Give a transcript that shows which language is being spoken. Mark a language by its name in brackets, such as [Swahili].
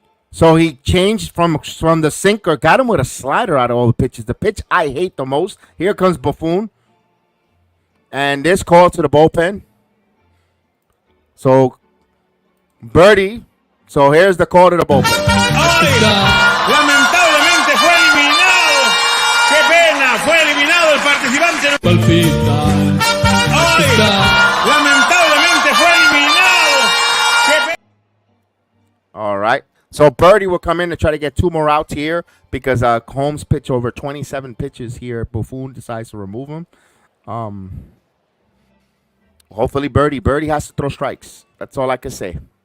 [English] So he changed from the sinker. Got him with a slider out of all the pitches. The pitch I hate the most. Here comes Buffoon. And this call to the bullpen. So Birdie. So here's the call to the bullpen. [Spanish] ¡Ay! Lamentablemente fue eliminado. ¡Qué pena! Fue eliminado el participante. Palpita, ¡Ay! Lamentablemente fue eliminado. ¡Qué pena! [English] All right. So Birdie will come in to try to get 2 more outs here because Holmes pitched over 27 pitches here. Buffoon decides to remove him. Hopefully Birdie has to throw strikes. That's all I can say.